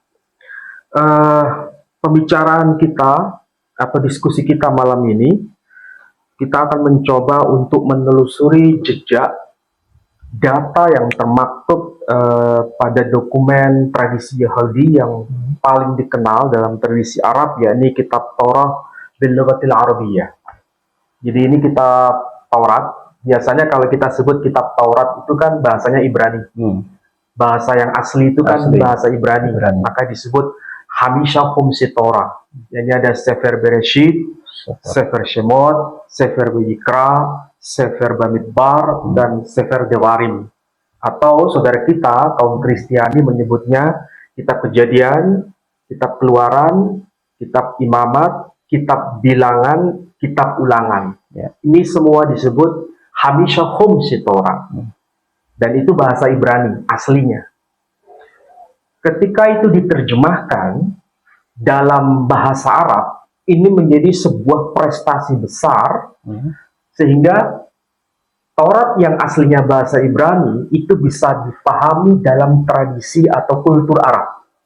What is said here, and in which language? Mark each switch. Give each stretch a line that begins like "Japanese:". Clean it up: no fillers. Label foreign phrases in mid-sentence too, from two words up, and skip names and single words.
Indonesian: Pembicaraan kita atau diskusi kita malam ini, kita akan mencoba untuk menelusuri jejak data yang termaktub pada dokumen tradisi Yahudi yang paling dikenal dalam tradisi Arab, yakni Kitab Taurat bil Lughatil Arabiyyah. Jadi ini kitab Taurat. Biasanya kalau kita sebut kitab Taurat itu kan bahasanya Ibrani. Bahasa yang asli itu kan bahasa Ibrani. Maka disebut Hamisha Khumsi Torah. Jadi ada Sefer Bereshit, Sefer Shemot, Sefer Vayikra, Sefer Bamidbar, dan Sefer Devarim. Atau saudara kita, kaum Kristiani menyebutnya kitab Kejadian, kitab Keluaran, kitab Imamat, kitab Bilangan, kitab Ulangan. Ya. Ini semua disebut Hamisha Khumsi Torah. Dan itu bahasa Ibrani aslinya. Ketika itu diterjemahkan dalam bahasa Arab, ini menjadi sebuah prestasi besar, sehingga Taurat yang aslinya bahasa Ibrani itu bisa dipahami dalam tradisi atau kultur Arab.